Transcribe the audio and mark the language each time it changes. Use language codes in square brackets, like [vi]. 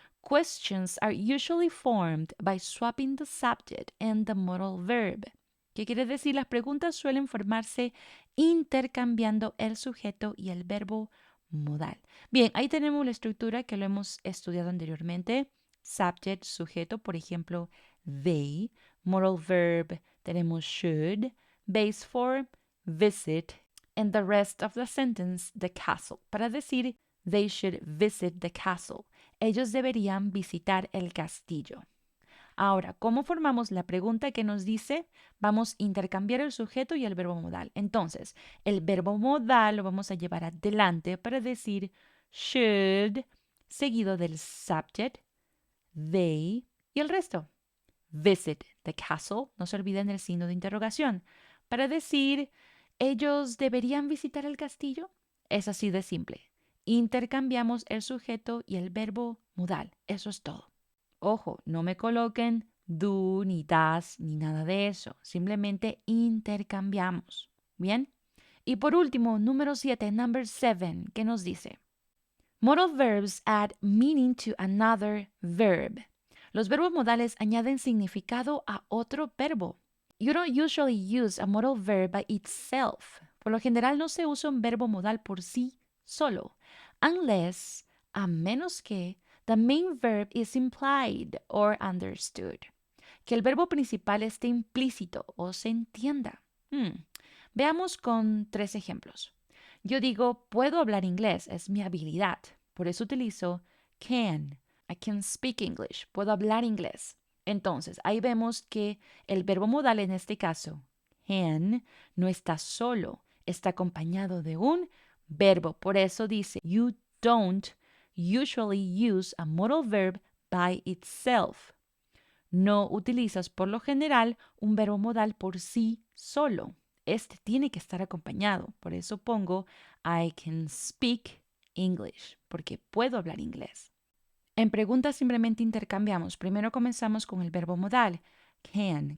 [en] Questions are usually formed by swapping the subject and the modal verb. [es] ¿Qué quiere decir? Las preguntas suelen formarse intercambiando el sujeto y el verbo modal. Bien, ahí tenemos la estructura que lo hemos estudiado anteriormente. Subject, sujeto, por ejemplo, they. [en] Modal verb, tenemos should. Base form, visit. And the rest of the sentence, the castle. [es] Para decir, [en] they should visit the castle. [es] Ellos deberían visitar el castillo. Ahora, ¿cómo formamos la pregunta que nos dice? Vamos a intercambiar el sujeto y el verbo modal. Entonces, el verbo modal lo vamos a llevar adelante para decir should, seguido del subject, they y el resto. [en] Visit the castle. [es] No se olviden del signo de interrogación. Para decir, ¿ellos deberían visitar el castillo? Es así de simple. Intercambiamos el sujeto y el verbo modal. Eso es todo. Ojo, no me coloquen do, ni das, ni nada de eso. Simplemente intercambiamos. ¿Bien? Y por último, número 7, [en] number 7, [es] ¿qué nos dice? [en] Modal verbs add meaning to another verb. [es] Los verbos modales añaden significado a otro verbo. [en] You don't usually use a modal verb by itself. [es] Por lo general no se usa un verbo modal por sí solo, unless, a menos que, [en] the main verb is implied or understood. [es] Que el verbo principal esté implícito o se entienda. Veamos con 3 ejemplos. Yo digo, puedo hablar inglés, es mi habilidad. Por eso utilizo can. [en] I can speak English. [es] Puedo hablar inglés. Entonces, ahí vemos que el verbo modal en este caso, can, no está solo, está acompañado de un verbo. Por eso dice, [en] you don't usually use a modal verb by itself. [es] No utilizas por lo general un verbo modal por sí solo. Este tiene que estar acompañado. Por eso pongo [en] I can speak English, [es] porque puedo hablar inglés. En preguntas simplemente intercambiamos. Primero comenzamos con el verbo modal. Can.